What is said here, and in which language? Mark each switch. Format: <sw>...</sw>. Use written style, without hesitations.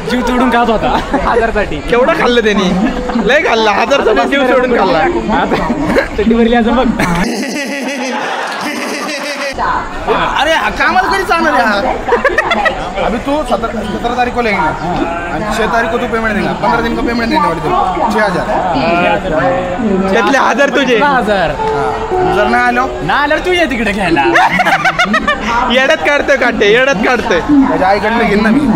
<mr>जीव तोडून खात होता 1000साठी. केवढं खाल्लं त्यांनी? लय खाल्लं. 1000चा जीव सोडून खाल्ला. चट्टीवरली असं बघ. अरे कामाला कधी चालणार आहे?</mr> <hi>अभी तू 17 तारीख को लेंगे आणि 6 तारीख को तू पेमेंट देगा. 15 दिन का पेमेंट देने वाली तू 6000.</hi> <mr>त्यातले 1000 तुझे. 1000 जर नाही आलो ना आल्यावर तू ये तिकडे घ्यायला. येड्यात काढतोय काढते. येड्यात काढतोय. माझ्या आईकडनं घेईन ना मी.</mr>